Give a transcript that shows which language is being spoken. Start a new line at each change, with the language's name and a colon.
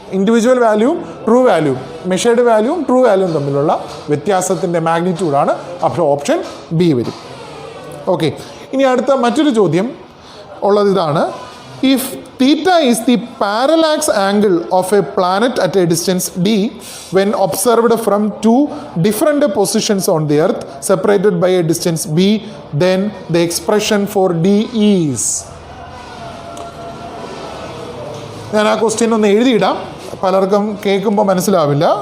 Malayalam: Individual വാല്യൂവും true വാല്യൂവും, measured വാല്യൂവും true വാല്യൂവും തമ്മിലുള്ള വ്യത്യാസത്തിൻ്റെ മാഗ്നിറ്റ്യൂഡാണ്. അപ്പോൾ option B വരും. ഓക്കെ, ഇനി അടുത്ത മറ്റൊരു ചോദ്യം ഉള്ളത് ഇതാണ്.
English: If theta is the parallax angle of a planet at a distance d when observed from two different positions on the earth separated by a distance b, then the expression for d is.
Malayalam: ഞാൻ ആ question ഒന്ന് എഴുതിയിടാം, പലർക്കും കേൾക്കുമ്പോൾ മനസ്സിലാവില്ല.